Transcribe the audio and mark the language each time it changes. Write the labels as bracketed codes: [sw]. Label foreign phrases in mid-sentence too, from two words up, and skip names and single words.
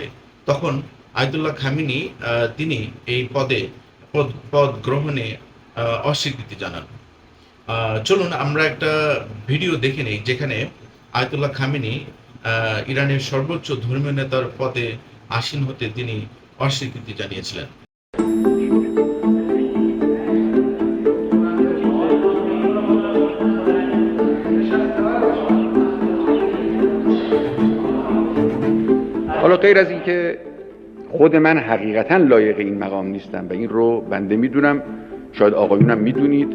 [bn] তখন আয়াতুল্লাহ খামেনি তিনি এই পদ গ্রহণে অস্বীকৃতি জানান। চলুন আমরা একটা ভিডিও দেখে নেই, যেখানে আয়াতুল্লাহ খামেনি ইরানের সর্বোচ্চ ধর্মীয় নেতার পদে আসীন হতে তিনি অস্বীকৃতি জানিয়েছিলেন। [fa] حالا غیر از اینکه خود من حقیقتا لایق این مقام نیستم و این رو بنده میدونم، شاید آقایونم میدونید.